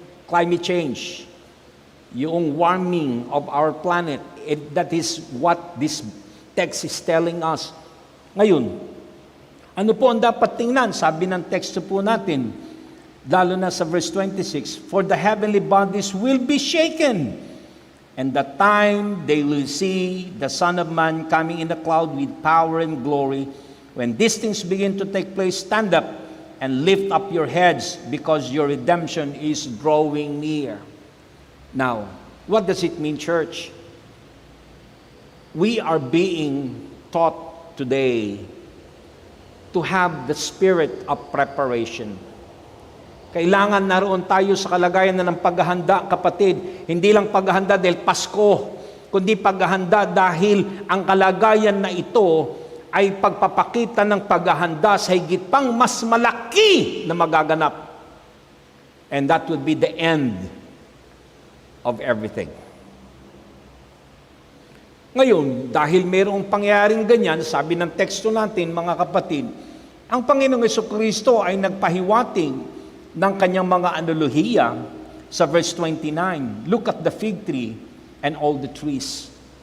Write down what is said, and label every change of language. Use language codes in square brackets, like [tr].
[en] climate change, yung warming of our planet. That is what this text is telling us. [tl] Ngayon, ano po ang dapat tingnan? Sabi ng teksto po natin, lalo na sa [en] verse 26, "For the heavenly bodies will be shaken, and the time they will see the Son of Man coming in the cloud with power and glory. When these things begin to take place, stand up and lift up your heads, because your redemption is drawing near." Now, what does it mean, church? We are being taught today to have the spirit of preparation. [tl] Kailangan naroon tayo sa kalagayan na ng paghahanda, kapatid. Hindi lang paghahanda dahil Pasko, kundi paghahanda dahil ang kalagayan na ito ay pagpapakita ng paghahanda sa higit pang mas malaki na magaganap. [en] And that would be the end of everything. [tl] Ngayon, dahil mayroong pangyayaring ganyan, sabi ng teksto natin, mga kapatid, ang Panginoong Jesucristo ay nagpahiwating ng kanyang mga analohiya sa verse 29. [en] Look at the fig tree and all the trees.